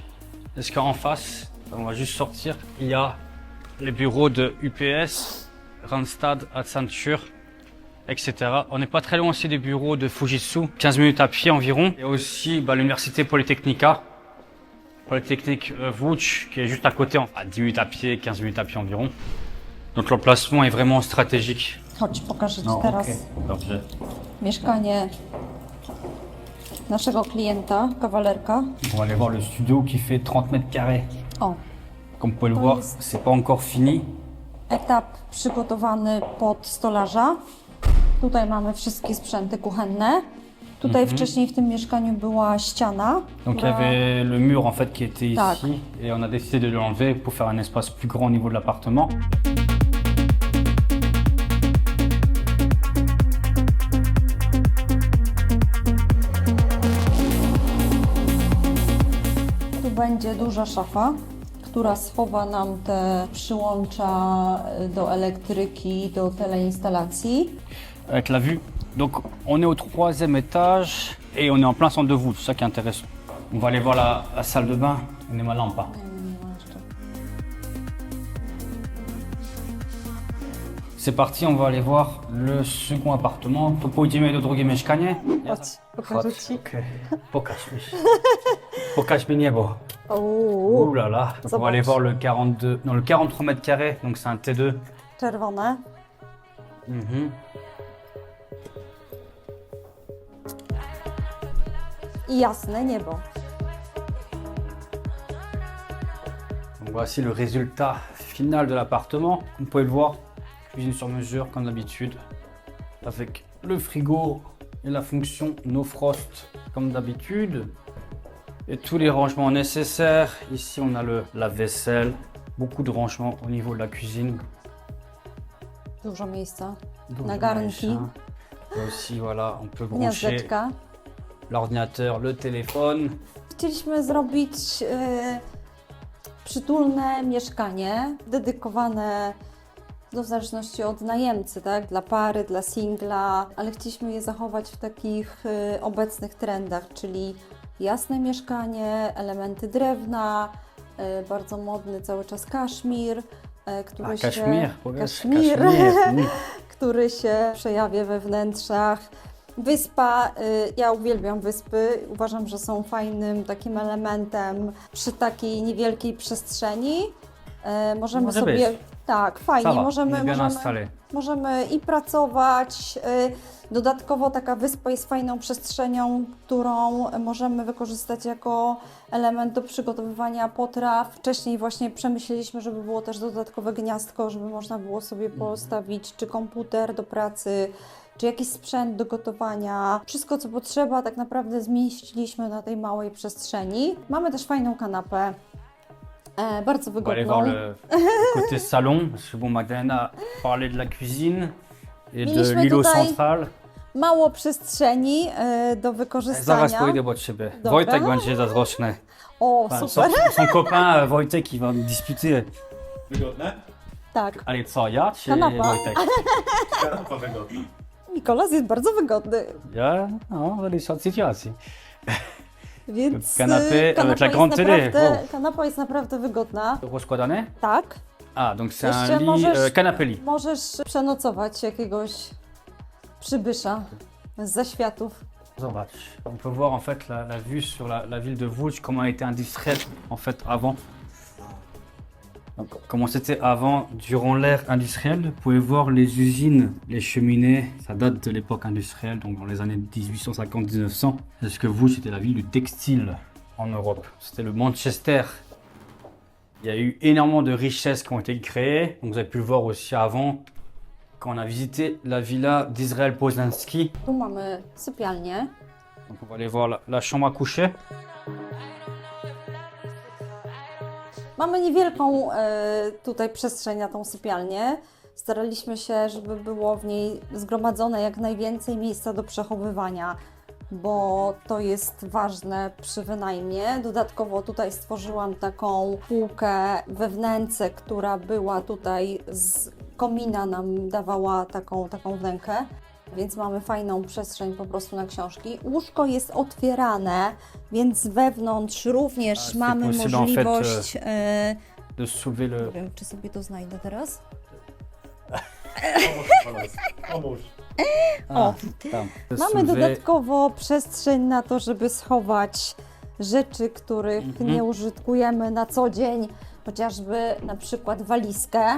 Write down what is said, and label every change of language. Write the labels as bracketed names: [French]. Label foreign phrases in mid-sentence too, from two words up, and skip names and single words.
[French] Parce qu'en face, on va juste sortir, il y a les bureaux de UPS, Randstad, Accenture, etc. On n'est pas très loin aussi des bureaux de Fujitsu, 15 minutes à pied environ. Il y a aussi l'université Polytechnica, Polytechnique Łódź, qui est juste à côté, à 10 minutes à pied, 15 minutes à pied environ. Donc l'emplacement est vraiment stratégique. [Polish] Chodź, pokażę Ci teraz Dobrze. mieszkanie naszego klienta, kawalerka. [French] On va aller voir le studio qui fait 30 mètres carrés. [Polish] O, [French] Comme vous pouvez le [Polish] To [French] voir, [Polish] jest- [French] c'est pas encore fini. [Polish] etap przygotowany pod stolarza. Tutaj mamy wszystkie sprzęty kuchenne. Tutaj wcześniej w tym mieszkaniu była ściana. [French] Donc il y avait le mur en fait qui était [Polish] Tac. [French] ici et on a décidé de l'enlever pour faire un espace plus grand au niveau de l'appartement. [Polish] Tu będzie duża szafa, która schowa nam te przyłącza do elektryki, do teleinstalacji. [French] Avec la vue. Donc on est au 3e étage et on est en plein centre de voûte, c'est ça qui est intéressant. On va aller voir la salle de bain. On est ma lampe. C'est parti, on va aller voir le second appartement. [Polish] To pójdziemy do drugie mieszkanie. Chodź, pokażę Ci. Okej. Pokaż mi. Pokaż mi niebo. Uuu, [French] Ouh là là. On [Polish] Zobacz. [French] va aller voir le 42, non le 43 mètres carrés, donc c'est un T2. [Polish] czerwone. Mhm. I jasne niebo. [French] Donc voici le résultat final de l'appartement. Vous pouvez le voir, cuisine sur mesure comme d'habitude, avec le frigo et la fonction No Frost comme d'habitude. Et tous les rangements nécessaires. Ici on a la vaisselle, beaucoup de rangements au niveau de la cuisine. [Polish] Dużo miejsca. [French] Donc, [Polish] Na garnki. [French] Et aussi voilà, on peut brancher [Polish] Gniazdeczka. [French] l'ordinateur, le téléphone. [Polish] Chcieliśmy zrobić przytulne mieszkanie, dedykowane w zależności od najemcy, tak? Dla pary, dla singla, ale chcieliśmy je zachować w takich obecnych trendach, czyli jasne mieszkanie, elementy drewna, bardzo modny cały czas kaszmir, który Kaszmir, powiedz. kaszmir, Kaszmir. który się przejawia we wnętrzach. Wyspa, ja uwielbiam wyspy, uważam, że są fajnym takim elementem przy takiej niewielkiej przestrzeni. Możemy Może sobie, być. tak, fajnie, [French] Ça va, on [Polish] możemy, [French] est bien [Polish] możemy, [French] installé. [Polish] możemy i pracować. Dodatkowo taka wyspa jest fajną przestrzenią, którą możemy wykorzystać jako element do przygotowywania potraw. Wcześniej właśnie przemyśleliśmy, żeby było też dodatkowe gniazdko, żeby można było sobie postawić czy komputer do pracy, czy jakiś sprzęt do gotowania. Wszystko, co potrzeba, tak naprawdę zmieściliśmy na tej małej przestrzeni. Mamy też fajną kanapę, bardzo [French] On va aller voir [Polish] wygodną. [French] le côté salon, parce que bon, Magdalena a parlé de la cuisine et de [Polish] Mieliśmy [French] l'îlot [Polish] tutaj [French] central. [Polish] Mało przestrzeni do Zaraz wykorzystania. pójdę od siebie. Dobra. Wojtek będzie zazdrosny. O, [French] Enfin, [Polish] super. [French] son copain Wojtek, il va me disputer. [Polish] Wygodne? Tak, Ale co, ja czy Kanapa. Wojtek? Kanapa wygodna. Mikolas jest bardzo wygodny, Ja? No, zależy od sytuacji. więc Kanapy, kanapa, [French] avec la [Polish] jest [French] grande télé. [Polish] naprawdę, Wow. kanapa jest naprawdę wygodna. Rozkładane? Tak, [French] Ah, donc c'est [Polish] Jeszcze [French] un lit, [Polish] możesz- [French] canapé lit. [Polish] możesz przenocować jakiegoś przybysza z zaświatów. Zobacz, [French] on peut voir en fait la vue sur la ville de Voulte, comment elle était industrielle en fait avant. Donc, comment c'était avant, durant l'ère industrielle, vous pouvez voir les usines, les cheminées, ça date de l'époque industrielle, donc dans les années 1850-1900. Parce que Voulte, c'était la ville du textile en Europe. C'était le Manchester. Il y a eu énormément de richesses qui ont été créées. Donc, vous avez pu le voir aussi avant, quand on a visité la villa d'Israël Poznanski. [Polish] Tu mamy sypialnię. [French] Donc on va aller voir la chambre à coucher. [Polish] Mamy niewielką tutaj przestrzeń na tą sypialnię. Staraliśmy się, żeby było w niej zgromadzone jak najwięcej miejsca do przechowywania, bo to jest ważne przy wynajmie. Dodatkowo tutaj stworzyłam taką półkę we wnęce, która była tutaj z komina, nam dawała taką wnękę. Więc mamy fajną przestrzeń po prostu na książki. Łóżko jest otwierane, więc wewnątrz również [French] c'est [Polish] mamy [French] possible, en fait, [Polish] możliwość... [French] De soulever le. [Polish] Nie wiem, czy sobie to znajdę teraz. Pomóż. [French] Ah, tam. De [Polish] Mamy [French] soulever- [Polish] dodatkowo przestrzeń na to, żeby schować rzeczy, których nie użytkujemy na co dzień, chociażby na przykład walizkę.